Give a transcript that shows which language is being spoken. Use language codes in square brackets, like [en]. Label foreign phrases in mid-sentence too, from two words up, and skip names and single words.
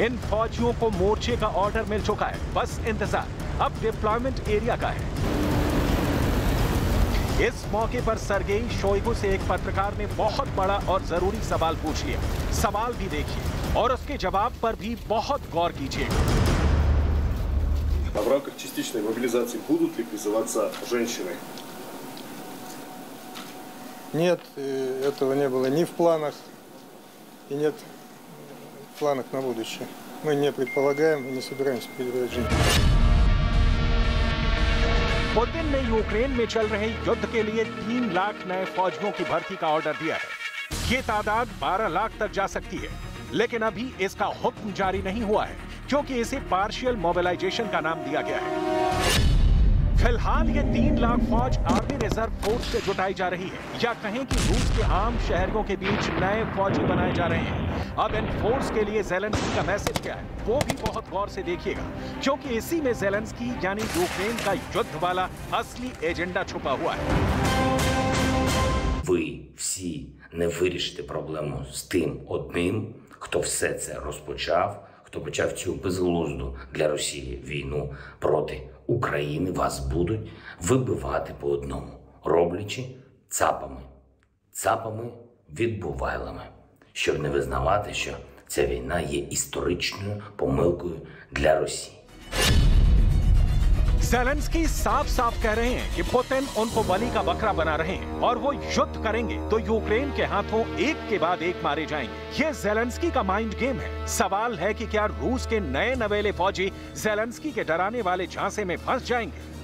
[hi] इन फौजियों को मोर्चे का ऑर्डर मिल चुका है, बस इंतजार अब [en] deployment area [hi] का है। इस मौके पर सर्गेई शोइगु से एक पत्रकार ने बहुत बड़ा और जरूरी सवाल पूछ लिया। सवाल भी देखिए और उसके जवाब पर भी बहुत गौर कीजिएगा। [ru] В рамках частичной мобилизации будут ли призываться женщины? Нет, этого не было ни в планах и нет в планах на будущее. Мы не предполагаем и не собираемся передавать женщин. [hi] पुतिन ने यूक्रेन में चल रहे युद्ध के लिए 3 लाख नए फौजियों की भर्ती का ऑर्डर दिया है। ये तादाद 12 लाख तक जा सकती है, लेकिन अभी इसका हुक्म जारी नहीं हुआ है क्योंकि इसे [en] partial mobilization [hi] का नाम दिया गया है। फिलहाल ये 3 लाख फौज [en] army reserve force [hi] से जुटाई जा रही है, या कहें कि रूस के आम शहरियों के बीच नए फौजी बनाए जा रहे हैं। अब इन फोर्स के लिए ज़ेलेंस्की का मैसेज क्या है, वो भी बहुत गौर से देखिएगा, क्योंकि इसी में ज़ेलेंस्की यानी यूक्रेन का युद्ध वाला असली एजेंडा छुपा हुआ है। [uk] Ви всі не вирішите проблему з тим одним, хто все це розпочав, хто почав цю безглузду для Росії війну проти України. Вас будуть вибивати по одному, роблячи цапами, відбувайлами, щоб не визнавати, що ця війна є історичною помилкою для Росії. [hi] ज़ेलेंस्की साफ साफ कह रहे हैं कि पुतिन उनको बलि का बकरा बना रहे हैं और वो युद्ध करेंगे तो यूक्रेन के हाथों एक के बाद एक मारे जाएंगे। ये ज़ेलेंस्की का [en] mind game [hi] है। सवाल है कि क्या रूस के नए नवेले फौजी ज़ेलेंस्की के डराने वाले झांसे में फंस जाएंगे।